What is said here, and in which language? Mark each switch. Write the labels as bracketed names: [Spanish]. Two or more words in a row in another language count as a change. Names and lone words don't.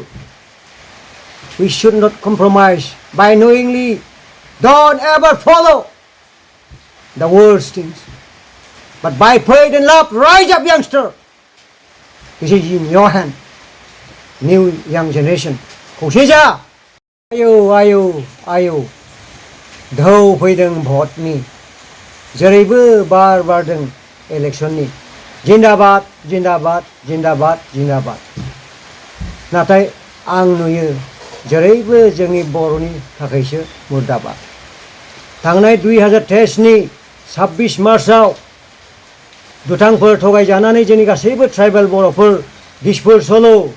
[English] We should not compromise by knowingly. Don't ever follow the worst things. But by faith and love, rise up, youngster. This is in your hand. New young generation. Khổ xế ra. Ayo. [Bodo] Dhau फैदों भटनि जेरैबो बार बारदों इलेक्शननि जिन्दाबाद जिन्दाबाद जिन्दाबाद जिन्दाबाद नाथाय आं नुयो जेरैबो जोंनि बर'नि थाखायसो मुर्दाबाद थांनाय 2023 नि 26 मार्चआव दुथांफोर थगायजानानै जोंनि गासैबो ट्राइबेल बर'फोर दिसपुर स'ल